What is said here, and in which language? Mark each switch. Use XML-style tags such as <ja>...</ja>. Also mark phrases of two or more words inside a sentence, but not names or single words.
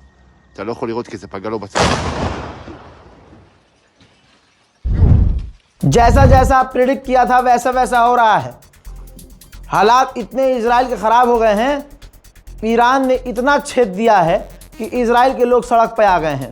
<he>אתה לא יכול לראות כי זה פגע לו בצד.</he> <hi>जैसा जैसा प्रेडिक्ट किया था वैसा वैसा हो रहा है। हालात इतने इजराइल के खराब हो गए हैं, ईरान ने इतना छेद दिया है कि इजराइल के लोग सड़क पर आ गए हैं।</hi>